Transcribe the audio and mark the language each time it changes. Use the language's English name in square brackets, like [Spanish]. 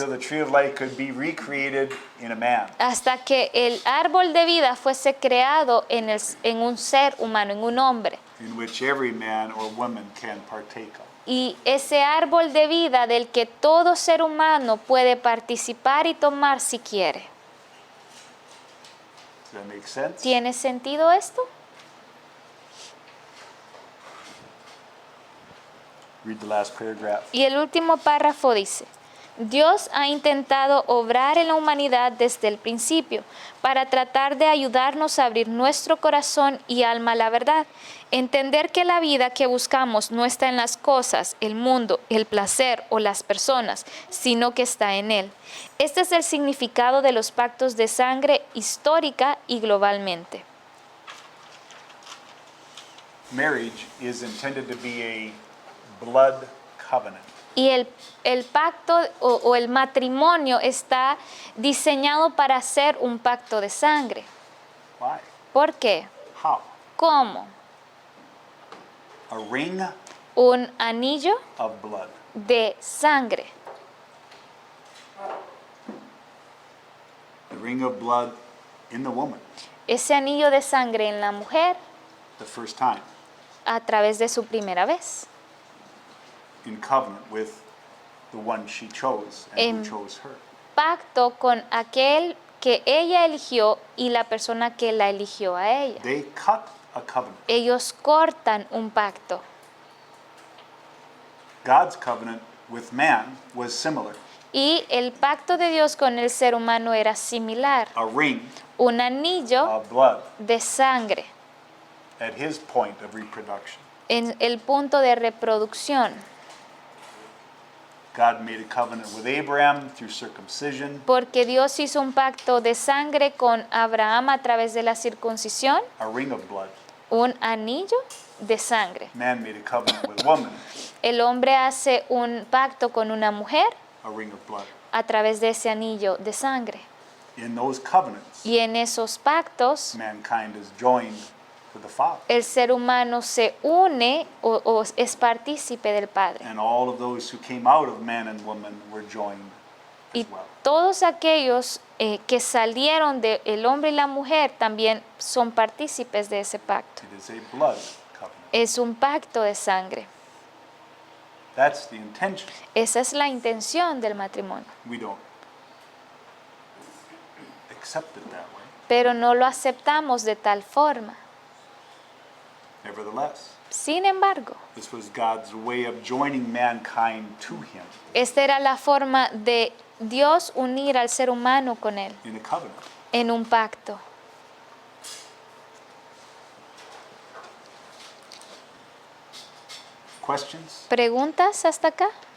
[English] until the tree of life could be recreated in a man. [Spanish] hasta que el árbol de vida fuese creado en un ser humano, en un hombre. [English] In which every man or woman can partake of. [Spanish] Y ese árbol de vida del que todo ser humano puede participar y tomar si quiere. [English] Does that make sense? [Spanish] ¿Tiene sentido esto? [English] Read the last paragraph. [Spanish] Y el último párrafo dice, Dios ha intentado obrar en la humanidad desde el principio para tratar de ayudarnos a abrir nuestro corazón y alma a la verdad. Entender que la vida que buscamos no está en las cosas, el mundo, el placer o las personas, sino que está en Él. Este es el significado de los pactos de sangre histórica y globalmente. [English] Marriage is intended to be a blood covenant. [Spanish] Y el pacto o el matrimonio está diseñado para ser un pacto de sangre. [English] Why? [Spanish] ¿Por qué? [English] How? [Spanish] ¿Cómo? [English] A ring [Spanish] Un anillo [English] of blood. [Spanish] de sangre. [English] The ring of blood in the woman, [Spanish] Ese anillo de sangre en la mujer [English] the first time, [Spanish] a través de su primera vez. [English] in covenant with the one she chose and Em- who chose her. [Spanish] Pacto con aquel que ella eligió y la persona que la eligió a ella. [English] They cut a covenant. [Spanish] Ellos cortan un pacto. [English] God's covenant with man was similar. [Spanish] Y el pacto de Dios con el ser humano era similar. [English] A ring [Spanish] Un anillo [English] of blood [Spanish] de sangre [English] at his point of reproduction. [Spanish] en el punto de reproducción. [English] God made a covenant with Abraham through circumcision, [Spanish] Porque Dios hizo un pacto de sangre con Abraham a través de la circuncisión, [English] a ring of blood. [Spanish] un anillo de sangre. [English] Man made a covenant with woman, [Spanish] El hombre hace un pacto con una mujer [English] a ring of blood. [Spanish] a través de ese anillo de sangre. [English] In those covenants, [Spanish] Y en esos pactos, [English] mankind is joined to the Father. [Spanish] el ser humano se une o es partícipe del Padre. [English] And all of those who came out of man and woman were joined as [Spanish] Y [English] well. [Spanish] todos aquellos que salieron del hombre y la mujer también son partícipes de ese pacto. [English] It is a blood covenant. [Spanish] Es un pacto de sangre. [English] That's the intention. [Spanish] Esa es la intención del matrimonio. [English] We don't accept it that way. [Spanish] Pero no lo aceptamos de tal forma. [English] Nevertheless, [Spanish] Sin embargo, [English] this was God's way of joining mankind to him [Spanish] esta era la forma de Dios unir al ser humano con Él [English] in a covenant. [Spanish] en un pacto. [English] Questions? [Spanish] ¿Preguntas hasta acá?